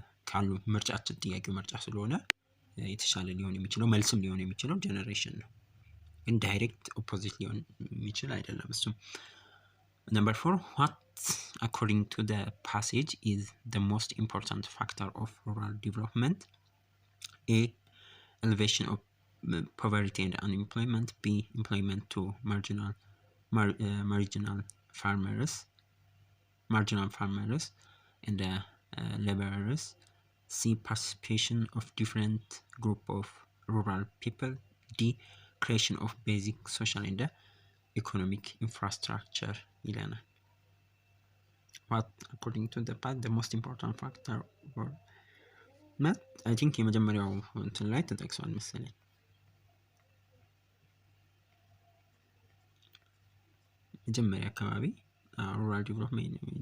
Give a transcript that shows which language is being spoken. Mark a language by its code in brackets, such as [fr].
[am] ካሉ ምርጫችን ጥያቄው ምርጫ ስለሆነ የተሻለ ሊሆን የሚችለው መልስም ሊሆን የሚችለው ጀነሬሽን ነው። ግን ዳይሬክት ኦፖዚት ሊሆን የሚችል አይደለም እሱም። [en] Number 4, what according to the passage is the most important factor of rural development? A. Elevation of poverty and unemployment. B. Employment to marginal farmers and laborers. C. Participation of different group of rural people. D. Creation of basic social and economic infrastructure [am] ይለናል። [en] What according to the path the most important factor or not? I think [am] የመጀመሪያው እንትን ላይ ተጠቅሷል መሰለኝ። መጀመሪያ አካባቢ rural development